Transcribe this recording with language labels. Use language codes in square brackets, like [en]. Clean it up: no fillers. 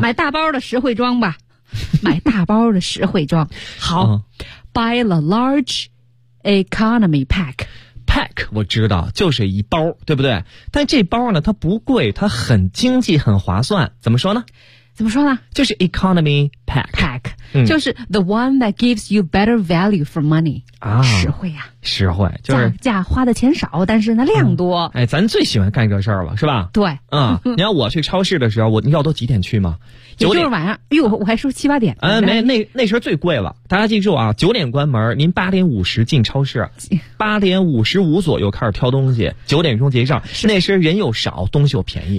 [zh] 买大包的实惠装吧。买大包的实惠装。好。 [en] Buy a large economy pack。 [zh] Pack, 我知道就是一包对不对但这包呢它不贵它很经济很划算。怎么说呢怎么说呢就是 [en] economy pack。 Pack。 [zh] 就是 [en] the one that gives you better value for money 啊， [zh] 实惠呀、实惠就是价花的钱少但是那量多哎，咱最喜欢干这事儿了是吧对你要我去超市的时候我你要都几点去吗九点晚上哟我还说七八点没那时候最贵了大家记住啊九点关门您八点五十进超市八点五十五左右开始挑东西九点钟结账那时候人又少东西又便宜